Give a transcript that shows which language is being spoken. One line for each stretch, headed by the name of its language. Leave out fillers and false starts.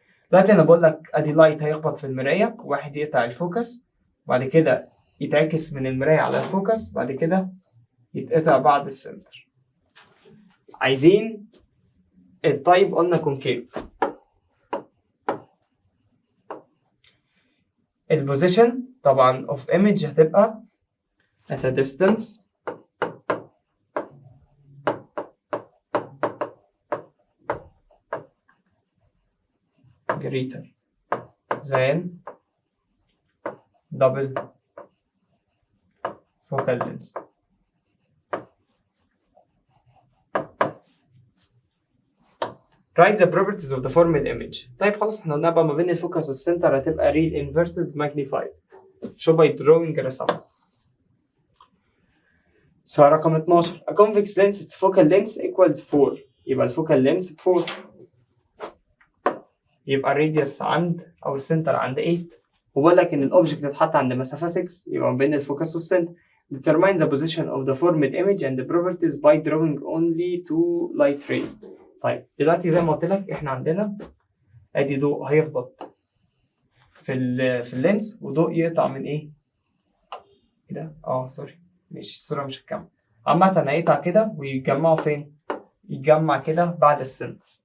Arabic: دلوقتي انا بقول لك ادي لايت هيخبط في المراية، واحد يقطع الفوكس، وبعد كده يتعكس من المراية على الفوكس، بعد كده يتقطع بعد السنتر. عايزين التايب قلنا كونكيف. البوزيشن طبعا
English: of image
Arabic: هتبقى
English: at a distance greater than double focal length. Write the properties of the formed image.
Arabic: طيب خلاص احنا قلنا بقى ما بين الفوكس والسنتر هتبقى
English: real inverted magnified. show by drawing
Arabic: رسم. سؤال رقم 12.
English: A convex lens its focal length equals 4.
Arabic: يبقى الفوكال لينس ب 4. يبقى الراديوس عند او السنتر عند 8. وبقول لك ان الاوبجكت اتحط عند مسافة 6، يبقى ما بين الفوكس والسنتر.
English: Determine the position of the formed image and the properties by drawing only two light rays.
Arabic: طيب دلوقتي زي ما قلت لك احنا عندنا ادي ضوء هيخبط في اللينس، وضوء يقطع من ايه؟ كده سوري ماشي الصورة مش هتكمل. عامة هيقطع كده ويتجمعوا فين؟ يتجمع كده بعد السنتر.